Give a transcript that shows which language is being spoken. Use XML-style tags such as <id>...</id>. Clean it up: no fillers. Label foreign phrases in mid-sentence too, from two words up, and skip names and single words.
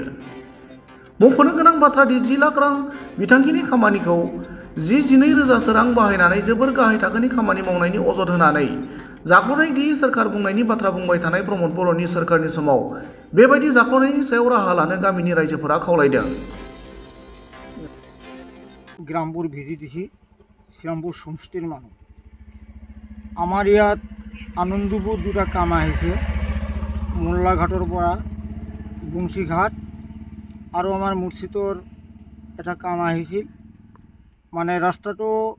<brx>मख'नो गोनां बाथ्रादि 10 लाख रां बिथांखिनि खामानिखौ 12 रोजासो रां बाहायनानै जोबोर गाहाय थाखोनि खामानि मावनायनि अजद होनानै जाख्ल'नाय गैयै सोरखार बुंनायनि बाथ्रा बुंबाय थानाय प्रमद बर'नि सोरखारनि समाव बेबायदि जाख्ल'नायनि सायाव राहा लानो गामिनि रायजोफोरा खावलायदों।</brx> <as>গ্রামপুর ভিজিটিছি শ্রীরামপুর সমষ্টির মানুষ আমার ইয়াত আনন্দপুর দুটা কাম আহিছে মোল্লাঘাটৰ পৰা বংশীঘাট আৰু আমাৰ মুৰ্ছিদৰ এটা কাম আহিছিল মানে ৰাস্তাটো</as>